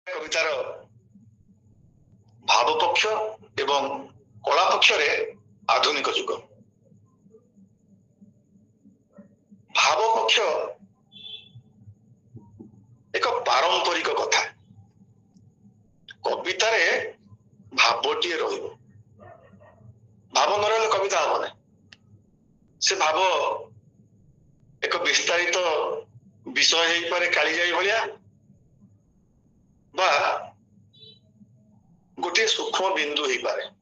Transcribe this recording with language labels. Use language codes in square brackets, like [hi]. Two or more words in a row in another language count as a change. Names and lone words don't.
[or] କବିତାର ଭାବ ପକ୍ଷ ଏବଂ କଳା ପକ୍ଷରେ ଆଧୁନିକ ଯୁଗ। ଭାବ ପକ୍ଷ ଏକ ପାରମ୍ପରିକ କଥା। କବିତାରେ ଭାବଟିଏ ରହିବ, ଭାବ ନ ରହିଲେ କବିତା ହବ ନାହିଁ। ସେ ଭାବ ଏକ ବିସ୍ତାରିତ ବିଷୟ ହେଇପାରେ କାଳିଜାଇ ଭଳିଆ, ବା ଗୋଟିଏ ସୂକ୍ଷ୍ମ ବିନ୍ଦୁ ହେଇପାରେ।